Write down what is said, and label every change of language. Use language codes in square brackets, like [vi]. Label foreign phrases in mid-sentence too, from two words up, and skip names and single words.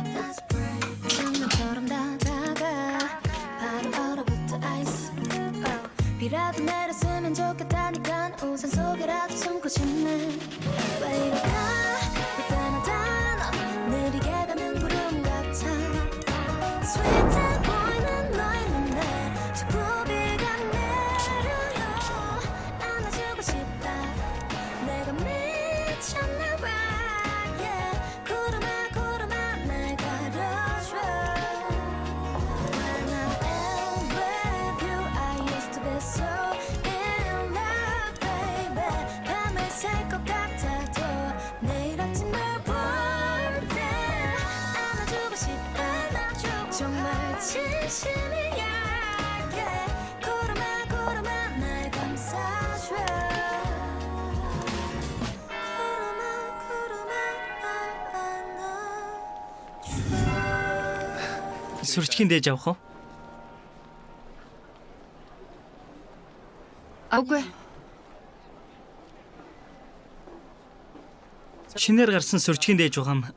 [ko] 장난처럼 다가가 바로 얼어붙어 아이스 비라도 내렸으면 좋겠다니까 우산 속이라도 숨고 싶네 왜 이럴까 그때는 단어 느리게 가는 구름 같아 스윗해 보이는 너의 눈에 자꾸 비가 내려요 안아주고 싶다 내가 미쳤나 봐 yeah. 구름아 구름아 날 가려줘 [en] When I am with you I used to be so in love baby [ko] 밤을 샐 것 같아도 내일 아침을 볼 때 안아주고 싶어 정말 진심이야 yeah. 구름아 구름아 날 감싸줘 구름아 구름아 날 안아줘 [mn] Сүрчгийн дээж авах уу? Үгүй. Шинээр гарсан сүрчгийн дээж байгаа юм.